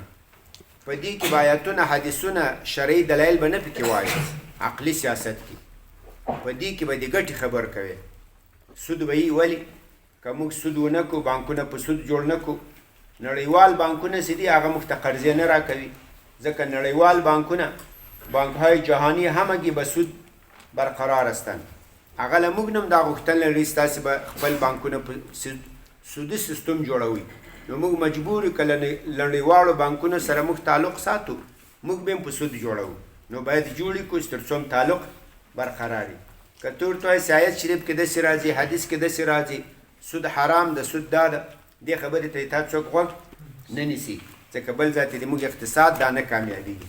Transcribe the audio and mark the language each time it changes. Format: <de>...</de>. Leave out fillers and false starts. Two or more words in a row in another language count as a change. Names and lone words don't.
<ps>په دې کې به آیاتونه حدیثونه شرعي دلایل به نه پکې وایي. عقلي سیاست کې په دې کې به د ګټې خبر کوي. سود به وي، ولې که موږ سود ونه کړو، بانکونه په سود جوړ نه کړو، نړیوال بانکونه چې دي هغه موږ ته قرضې نه راکوي، ځکه نړیوال بانکونه</ps> <fa>بانک‌های جهانی همگی به سود برقرار هستند.</fa> <ps>هغه له موږ نه هم دا غوښتنه لري چې تاسې به خپل بانکونه په سودي سیستم جوړوئ. نو موږ مجبور یو که له نړیوالو بانکونو سره موږ تعلق ساتو، موږ به هم په سود جوړوو. نو باید جوړ یې کړو تر څو هم تعلق برقرار وي. که ته ورته وایې چې آیت شریف کې داسې راځي، حدیث کې داسې راځي، سود حرام ده، سود دا ده، دې خبرې ته یې تا څوک غوږ نه نیسي، ځکه بل ځای ته زموږ اقتصاد دا نه کامیابېږي.</ps>